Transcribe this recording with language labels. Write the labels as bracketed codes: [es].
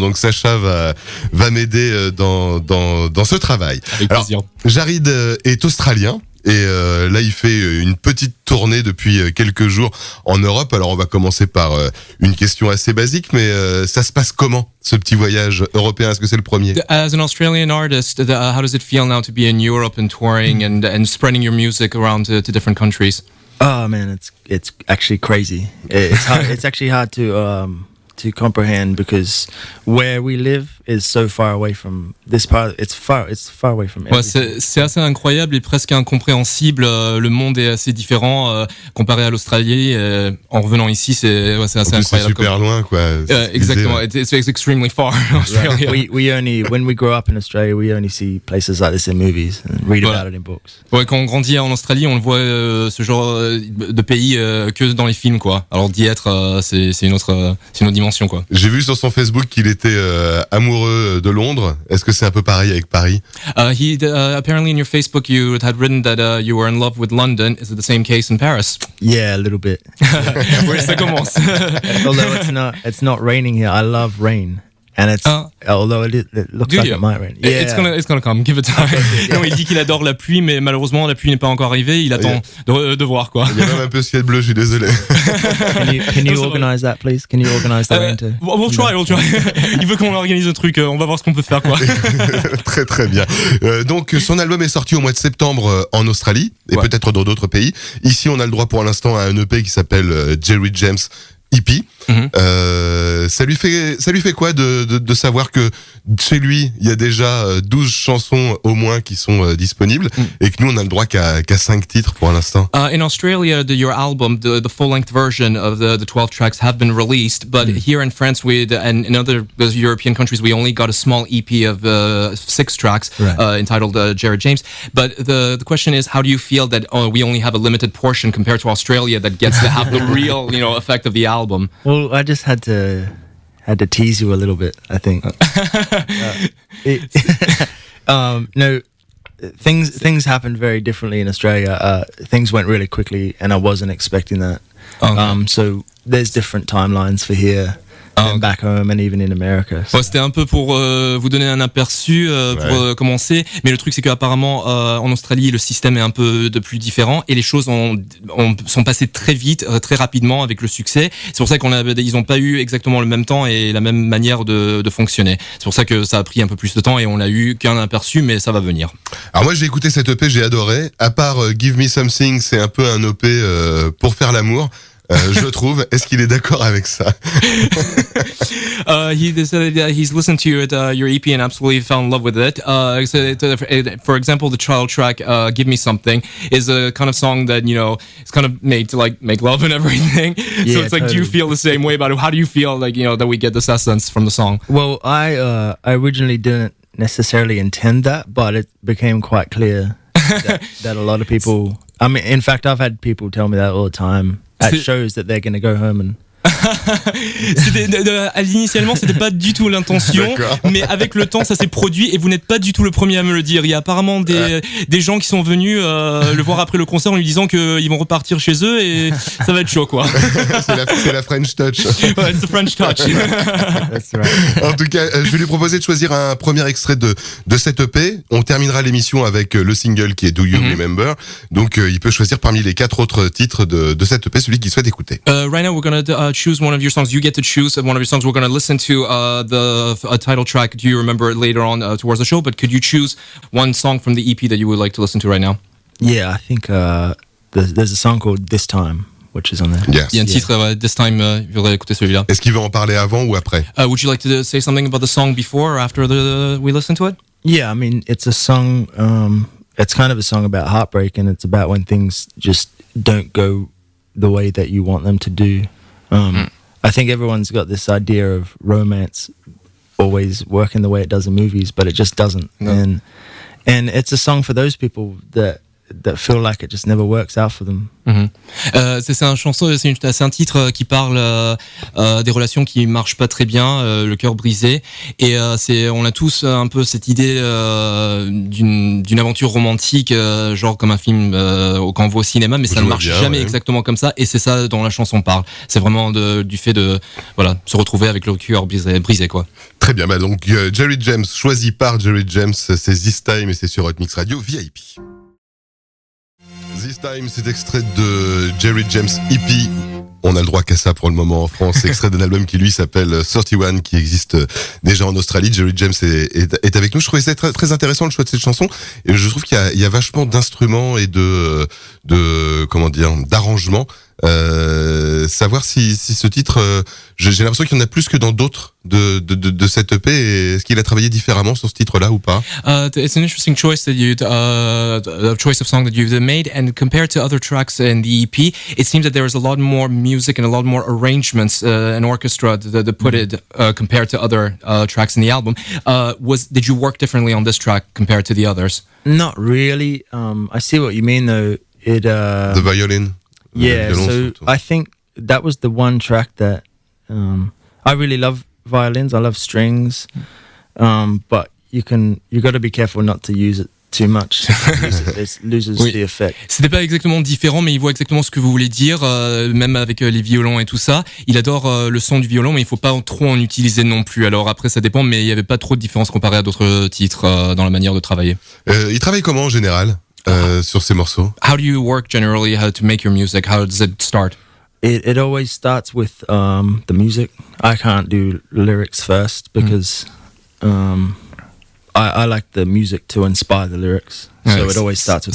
[fr] Donc Sacha va m'aider dans ce travail. Avec plaisir. Jarryd est australien. Et là, il fait une petite tournée depuis quelques jours en Europe. Alors, on va commencer par une question assez basique, mais ça se passe comment, ce petit voyage européen? Est-ce que c'est le premier? [en] As an Australian artist, how does it feel now to be in Europe and touring and spreading your music around to different countries? Oh man, it's actually crazy. It's hard, it's actually hard to comprehend because where we live is so far away from this part. It's far away from everything. [fr] Ouais, c'est assez incroyable et presque incompréhensible. Le monde est assez différent comparé à l'Australie. En revenant ici, c'est assez incroyable. C'est super loin, quoi. Exactement. [en] It's extremely far. Australia. We only, when we grow up in Australia, we only see places like this in movies and read about it in books. [fr] Ouais, quand on grandit en Australie, on le voit ce genre de pays que dans les films, quoi. Alors d'y être, c'est une autre dimension, quoi. J'ai vu sur son Facebook qu'il était amoureux de Londres. Est-ce que c'est un peu pareil avec Paris? [en] Apparently in your Facebook you had written that you were in love with London. Is it the same case in Paris? Yeah, a little bit. [fr] Ouais, ça commence. [en] Although it's not raining here. I love rain. And it's although it looks like it might rain. Yeah. It's gonna come. Give it time. [fr] Non, il dit qu'il adore la pluie, mais malheureusement la pluie n'est pas encore arrivée. Il attend de voir, quoi. Il y a même un peu ciel bleu. Je suis désolé. [en] Can you organize that, please? Can you organize the rain too? We'll try. [fr] Il veut qu'on organise un truc. On va voir ce qu'on peut faire, quoi. Très très bien. Donc son album est sorti au mois de septembre en Australie et peut-être dans d'autres pays. Ici, on a le droit pour l'instant à un EP qui s'appelle Jarryd James EP. Ça lui fait quoi de savoir que chez lui il y a déjà 12 chansons au moins qui sont disponibles et que nous on a le droit qu'à 5 titres pour l'instant? [en] In Australia, your album, the full-length version of the 12 tracks have been released, but here in France and in other European countries we only got a small EP of 6 tracks entitled Jarryd James. But the question is, how do you feel that we only have a limited portion compared to Australia that gets to have the real effect of the album? Well, I just had to tease you a little bit, I think. No, things happened very differently in Australia. Things went really quickly, and I wasn't expecting that. So there's different timelines for here. Back home and even in America. [fr] Ouais, c'était un peu pour vous donner un aperçu pour commencer, mais le truc c'est qu'apparemment en Australie le système est un peu de plus différent et les choses sont passées très vite, très rapidement avec le succès. C'est pour ça ils ont pas eu exactement le même temps et la même manière de fonctionner. C'est pour ça que ça a pris un peu plus de temps et on a eu qu'un aperçu, mais ça va venir. Alors moi j'ai écouté cette EP, j'ai adoré. À part Give Me Something, c'est un peu un EP pour faire l'amour. Je trouve. Est-ce qu'il est d'accord avec ça? [en] He's listened to your EP and absolutely fell in love with it. For example, the title track, "Give Me Something," is a kind of song that it's kind of made to like make love and everything. Yeah, so it's like, totally. Do you feel the same way about it? How do you feel like that we get this essence from the song? Well, I originally didn't necessarily intend that, but it became quite clear that a lot of people. I mean, in fact, I've had people tell me that all the time. At shows that they're going to go home and... [fr] Initialement, c'était pas du tout l'intention, mais avec le temps, ça s'est produit et vous n'êtes pas du tout le premier à me le dire. Il y a apparemment des gens qui sont venus le voir après le concert en lui disant qu'ils vont repartir chez eux et ça va être chaud, quoi. c'est la French touch. Ouais, c'est French touch. [en] That's right. [fr] En tout cas, je vais lui proposer de choisir un premier extrait de cette EP. On terminera l'émission avec le single qui est Do You Remember. Donc, il peut choisir parmi les 4 autres titres de cette EP celui qu'il souhaite écouter. [en] Right now, we're gonna choose one of your songs. You get to choose one of your songs. We're going to listen to the title track. Do you remember it later on towards the show? But could you choose one song from the EP that you would like to listen to right now? Yeah, I think there's a song called This Time, which is on there. Yes. [fr] Il y a un titre, This Time, je voudrais écouter celui-là. Est-ce qu'il veut en parler avant ou après? [en] Would you like to say something about the song before or after we listen to it? Yeah, I mean, it's a song, it's kind of a song about heartbreak, and it's about when things just don't go the way that you want them to do. I think everyone's got this idea of romance always working the way it does in movies, but it just doesn't. No. And it's a song for those people that that feel like it just never works out for them. [fr] C'est un titre qui parle des relations qui marchent pas très bien, le cœur brisé, et on a tous un peu cette idée d'une aventure romantique, genre comme un film quand on voit au cinéma, mais ça ne marche jamais exactement comme ça, et c'est ça dont la chanson parle. C'est vraiment du fait de se retrouver avec le cœur brisé quoi. Très bien, donc Jarryd James, choisi par Jarryd James, c'est This Time et c'est sur Hotmixradio VIP. This Time, c'est extrait de Jarryd James EP. On a le droit qu'à ça pour le moment en France. C'est extrait d'un album qui lui s'appelle 31, qui existe déjà en Australie. Jarryd James est avec nous. Je trouvais ça très, très intéressant le choix de cette chanson. Et je trouve qu'il y a vachement d'instruments et d'arrangements. Savoir si ce titre, j'ai l'impression qu'il y en a plus que dans d'autres de cette EP. Et est-ce qu'il a travaillé différemment sur ce titre-là ou pas? [en] It's an interesting choice that the choice of song that you've made, and compared to other tracks in the EP, it seems that there is a lot more music and a lot more arrangements and orchestra that put it compared to other tracks in the album. Did you work differently on this track compared to the others? Not really. I see what you mean though. The violin. Yeah, so I think that was the one track that I really love violins. I love strings, but you got to be careful not to use it too much. It loses the effect. [fr] C'était pas exactement différent, mais il voit exactement ce que vous voulez dire, même avec les violons et tout ça. Il adore le son du violon, mais il faut pas trop en utiliser non plus. Alors après, ça dépend, mais il y avait pas trop de différence comparé à d'autres titres dans la manière de travailler. Il travaille comment en général sur ces morceaux? [en] How do you work generally? How to make your music? How does it start? It always starts with the music. I can't do lyrics first because I like the music to inspire the lyrics. So it always starts with.